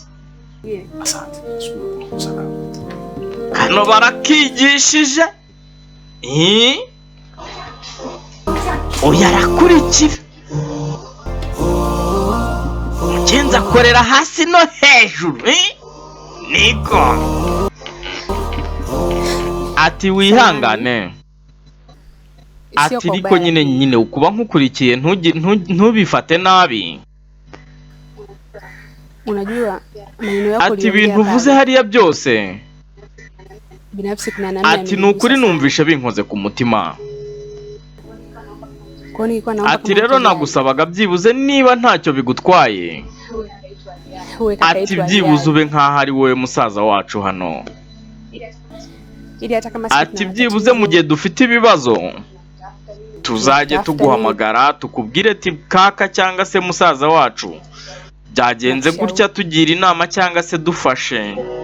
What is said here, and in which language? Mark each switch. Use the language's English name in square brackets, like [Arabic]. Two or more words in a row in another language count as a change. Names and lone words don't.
[Kinyarwanda] Hano barakigishije oya arakurikira mugenzi akorera hasi no hejuru niko. Ati wihangane, ati ariko nyine ukuba nkukurikiye ntubifate nabi. [Swahili] Unajua maneno yako [Kinyarwanda] ati ibintu uvuze hariya byose [Swahili] binafsi kuna nani [Kinyarwanda] ati nukuri numvisha binkoze ku mutima. Ati rero nagusabaga byibuze niba ntacyo bigutwaye, ati byibuze ube nkaho ari wowe musaza wacu hano. Ati byibuze mu gihe dufite ibibazo tuzajye tuguhamagara tukubwire ati kaka cyangwa se musaza wacu byagenze gutya, tugira inama cyangwa se dufashe.